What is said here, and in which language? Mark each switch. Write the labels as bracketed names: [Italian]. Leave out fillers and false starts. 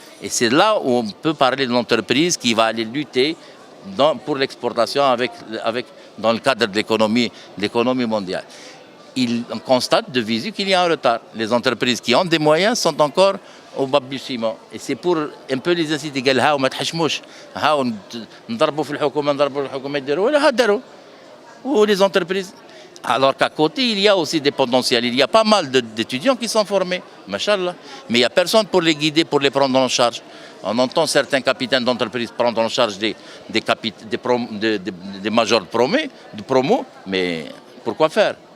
[French] Et c'est là où on peut parler de l'entreprise qui va aller lutter pour l'exportation dans le cadre de l'économie mondiale. On constate de visu qu'il y a un retard. Les entreprises qui ont des moyens sont encore au balbutiement. Et c'est pour un peu les inciter. [Arabic] قال هاو ما تحشموش هاو نضربوا في الحكومة يديروا ولا هدروا. [French] Ou les entreprises. Alors qu'à côté, il y a aussi des potentiels. Il y a pas mal d'étudiants qui sont formés, machallah. Mais il n'y a personne pour les guider, pour les prendre en charge. On entend certains capitaines d'entreprise prendre en charge des majors de promo, mais pourquoi faire?